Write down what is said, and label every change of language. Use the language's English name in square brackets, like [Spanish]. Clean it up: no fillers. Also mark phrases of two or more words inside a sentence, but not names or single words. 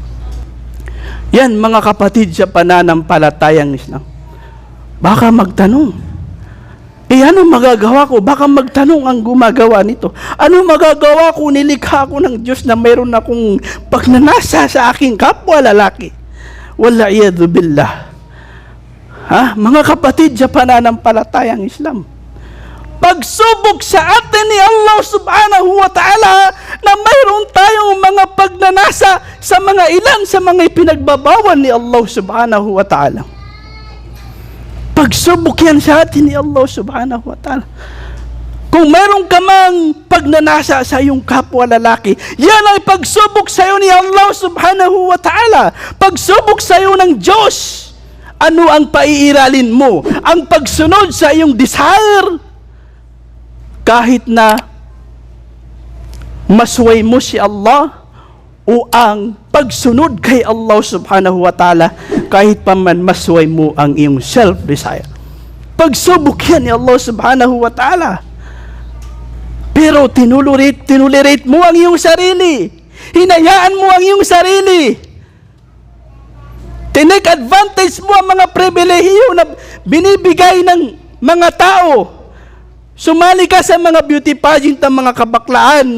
[Filipino] Yan, mga kapatid sa pananampalatayang Islam. Baka magtanong, ano magagawa ko? Baka magtanong ang gumagawa nito. Ano magagawa ko? Nilikha ko ng Diyos na mayroon akong pagnanasa sa aking kapwa lalaki. [Arabic] والعياذ بالله. [Filipino] Mga kapatid sa pananampalatayang Islam, pagsubok sa atin ni [Arabic] الله سبحانه وتعالى [Filipino] na mayroon tayong mga pagnanasa sa mga ilan sa mga ipinagbabawal ni [Arabic] الله سبحانه وتعالى. [Filipino] Pagsubok yan sa atin ni [Arabic] الله سبحانه وتعالى. [Filipino] Kung mayroon ka mang pagnanasa sa iyong kapwa lalaki, yan ay pagsubok sa iyo ni [Arabic] الله سبحانه وتعالى. [Filipino] Pagsubok sa iyo ng Diyos. Ano ang paiiralin mo? Ang pagsunod sa iyong desire. Kahit na masway mo si Allah, o ang pagsunod kay [Arabic] الله سبحانه وتعالى, [Filipino] kahit pa man masway mo ang iyong self-desire. Pagsubok yan ni [Arabic] الله سبحانه وتعالى. [Filipino] Pero tinulerate mo ang iyong sarili. Hinayaan mo ang iyong sarili. [English] Tinake advantage [Filipino] mo ang mga pribilehiyo na binibigay ng mga tao. Sumali ka sa mga [English] beauty pageant [Filipino] ng mga kabaklaan.